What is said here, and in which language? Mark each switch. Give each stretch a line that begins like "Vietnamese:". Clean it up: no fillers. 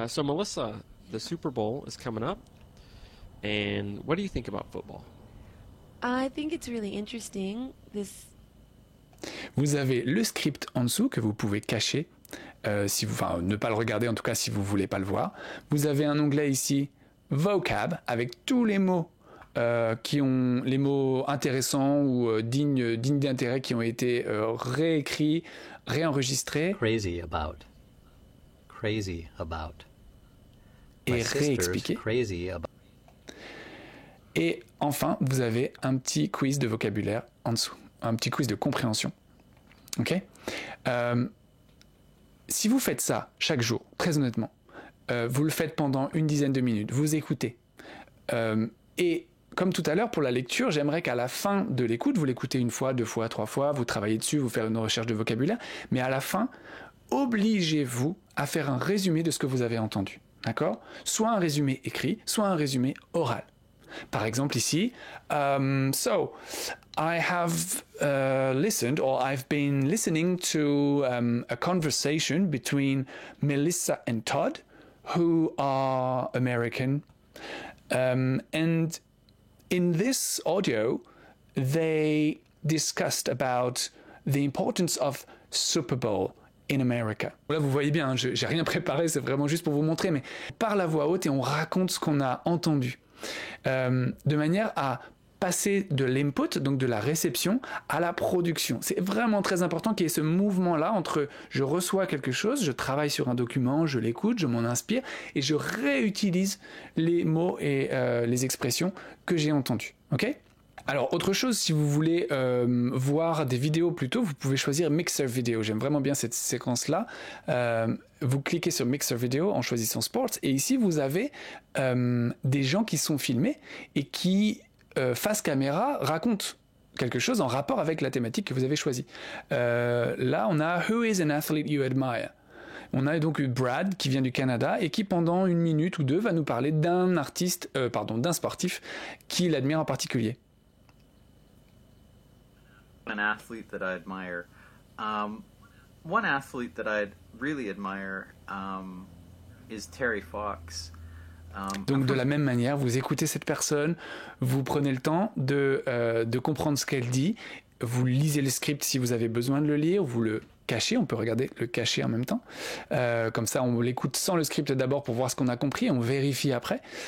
English: So Melissa, the Super Bowl is coming up, and what do you think about football? I think it's really interesting.
French: Vous avez le script en dessous que vous pouvez cacher, ne pas le regarder en tout cas si vous voulez pas le voir. Vous avez un onglet ici, vocab, avec tous les mots qui ont les mots intéressants ou dignes d'intérêt qui ont été réécrits, réenregistrés.
English: Crazy about.
French: Et réexpliqués. Et enfin, vous avez un petit quiz de vocabulaire en dessous, un petit quiz de compréhension. Ok ? Si vous faites ça chaque jour, très honnêtement, vous le faites pendant une dizaine de minutes, vous écoutez. Et comme tout à l'heure, pour la lecture, j'aimerais qu'à la fin de l'écoute, vous l'écoutez une fois, deux fois, trois fois, vous travaillez dessus, vous faites une recherche de vocabulaire, mais à la fin, obligez-vous à faire un résumé de ce que vous avez entendu. D'accord ? Soit un résumé écrit, soit un résumé oral. Par exemple ici,
English: so I have listened or I've been listening to a conversation between Melissa and Todd, who are American, and in this audio they discussed about the importance of Super Bowl in America.
French: Là, vous voyez bien, j'ai rien préparé, c'est vraiment juste pour vous montrer, mais par la voix haute et on raconte ce qu'on a entendu. De manière à passer de l'input, donc de la réception, à la production. C'est vraiment très important qu'il y ait ce mouvement-là entre je reçois quelque chose, je travaille sur un document, je l'écoute, je m'en inspire et je réutilise les mots et les expressions que j'ai entendues. Ok ? Alors, autre chose, si vous voulez voir des vidéos plutôt, vous pouvez choisir Mixer Video. J'aime vraiment bien cette séquence-là. Vous cliquez sur Mixer Video en choisissant Sports et ici, vous avez des gens qui sont filmés et qui, face caméra, racontent quelque chose en rapport avec la thématique que vous avez choisie. Là, on a «
English: Who is an athlete you admire ?»
French: On a donc eu Brad qui vient du Canada et qui pendant une minute ou deux va nous parler d'un sportif qu'il admire en particulier.
English: An athlete that I admire. One athlete that I really admire is Terry Fox.
French: Donc de la même manière, vous écoutez cette personne, vous prenez le temps de comprendre ce qu'elle dit, vous lisez le script si vous avez besoin de le lire, vous le caché, on peut regarder le caché en même temps. Comme ça, on l'écoute sans le script d'abord pour voir ce qu'on a compris, on vérifie après.